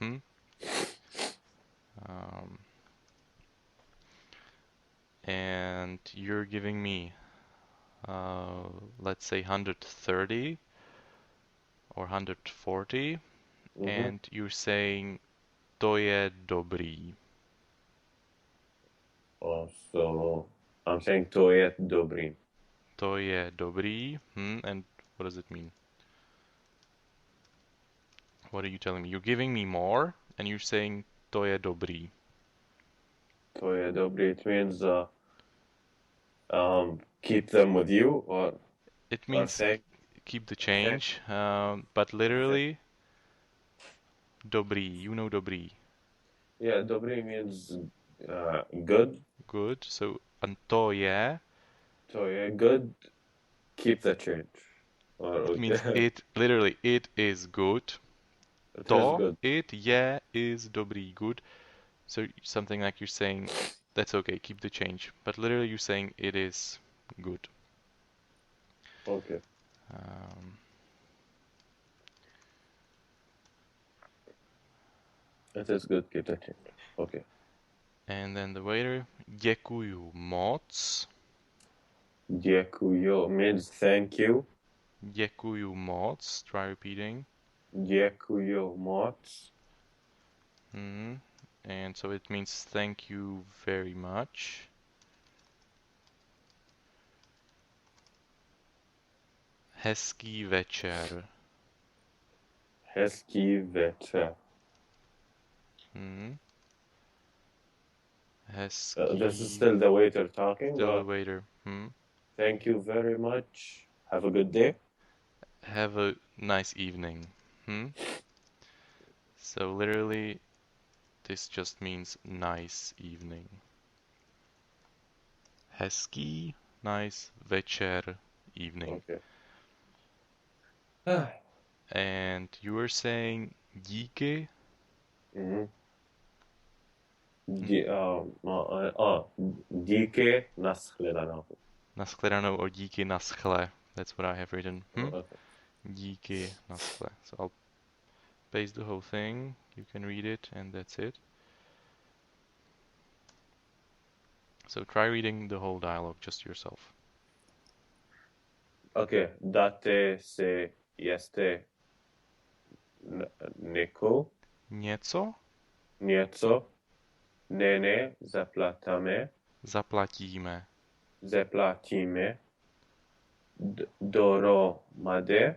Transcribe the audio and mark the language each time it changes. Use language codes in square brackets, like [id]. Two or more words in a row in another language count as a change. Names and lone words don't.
[en] And you're giving me, let's say 130 or 140, and you're saying [cs] to je dobrý. [en] Oh, so I'm saying [cs] to je dobrý. To je dobrý. [en] And what does it mean? What are you telling me? You're giving me more, and you're saying [cs] to je dobrý. To je dobrý. [en] It means keep them with you, or It means say keep the change, but literally dobrý. You know dobrý. Yeah, dobrý means good. Good. So and [cs] to je. To je [en] good. Keep the change. Or It means it literally it is good. It is To, good. it, je is dobrý, good. So something like you're saying, that's okay, keep the change. But literally you're saying it is good. Okay. Um, It is good. Keep the change. Okay. and then the waiter, [cs] děkuju moc. [en] Děkuju means thank you. [cs] Děkuju moc. [en] Try repeating. [cs] Děkuju moc. [en] And so it means thank you very much. [cs] Hezký večer. Hezký večer. Hezký. [en] This is still the waiter talking. Still the waiter. Thank you very much. Have a good day. Have a nice evening. So literally, this just means nice evening. Hezký, nice večer, evening. Okay. And you were saying díky? [cs] Díky, nashledanou. Nashledanou or díky naschle. [en] That's what I have written. Okay. [cs] Díky naschle. [en] So I'll paste the whole thing. You can read it, and that's it. So try reading the whole dialogue just yourself. [cs] Okay. Date se este neko. Něco? Něco. Ne, zaplatíme. Zaplatíme. Zaplatíme. Dohromady.